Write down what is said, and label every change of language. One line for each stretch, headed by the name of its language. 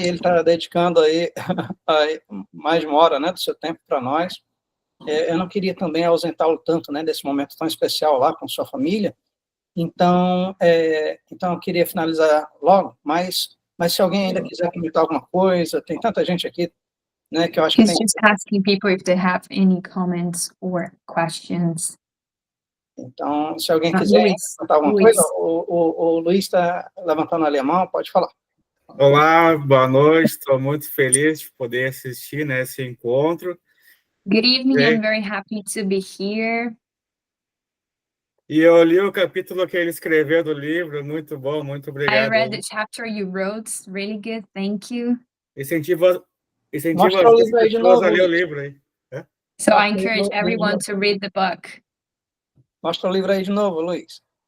Portuguese: E ele está dedicando aí mais de uma hora, né, do seu tempo para nós. Eu não queria também ausentá-lo tanto, né, desse momento tão especial lá com sua família. Então eu queria finalizar logo, mas se alguém ainda quiser comentar alguma coisa, tem tanta gente aqui, né, que eu acho que
English: He's just asking people if they have any comments or questions.
Portuguese: Então, se alguém quiser comentar alguma coisa, o Luiz está levantando ali a mão, pode falar. Olá, boa noite, estou muito feliz de poder assistir, né, esse encontro.
English: Good evening, I'm very happy to be here.
Portuguese: E eu li o capítulo que ele escreveu do livro, muito bom, muito obrigado.
English: I read the chapter you wrote, really good, thank you.
Portuguese: Incentivo Mostra o livro aí de novo, a ler o livro aí.
English: So I encourage everyone to read the book.
Portuguese: Mostra o livro aí de novo, Luiz.